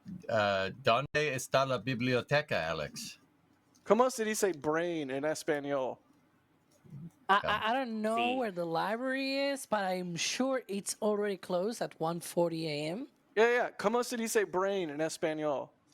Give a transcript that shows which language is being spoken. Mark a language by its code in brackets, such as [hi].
[es] ¿Dónde está la biblioteca, Alex? ¿Cómo se dice brain in español? [en] I don't know where the library is, but I'm sure it's already closed at 1:40 a.m. Yeah. [es] ¿Cómo se dice brain in español?